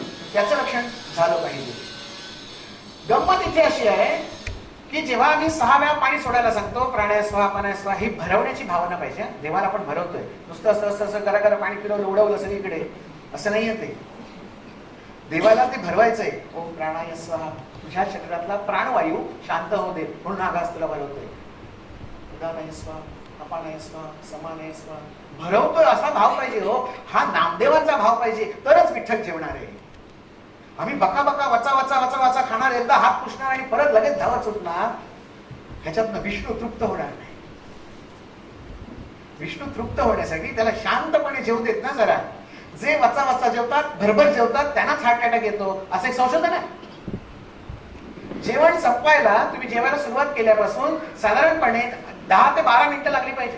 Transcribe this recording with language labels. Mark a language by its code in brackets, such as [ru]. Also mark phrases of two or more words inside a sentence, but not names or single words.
[mr] त्याचं रक्षण झालं पाहिजे. गंमत इथे अशी आहे की जेव्हा आम्ही 6 वेळा पाणी सोडायला सांगतो, [sa] प्राणायाम अपानायाम, [mr] ही भरवण्याची भावना पाहिजे. देवाला आपण भरवतोय, नुसतं असं असं असं करा करा पाणी फिरवलं उडवलं सगळीकडे असं नाहीये. ते देवाला ते भरवायचंय. [sa] ओम प्राणाय स्वाहा, [mr] तुझ्या शरीरातला प्राणवायू शांत होऊ दे म्हणून हा घास तुला भरवतोय. [sa] उदानाय स्वाहा, अपानाय स्वाहा, समानाय स्वाहा [mr] भरवतोय असा भाव पाहिजे. हो, हा नामदेवांचा भाव पाहिजे, तरच विठ्ठल जेवणार आहे. आम्ही बका बका वचा वचा वचा वचा खाणार, एकदा हात पुसणार आणि परत लगेच धावत सुटणार. ह्याच्यातनं विष्णू तृप्त होणार नाही. विष्णू तृप्त होण्यासाठी त्याला शांतपणे जेवू देत ना जरा. जे वचा वचा जेवतात, भरभर जेवतात, त्यांनाच [en] heart attack [mr] येतो असं एक संशोधन आहे. जेवण संपवायला तुम्ही जेवायला सुरुवात केल्यापासून साधारणपणे 10 ते 12 मिनिटं लागली पाहिजे.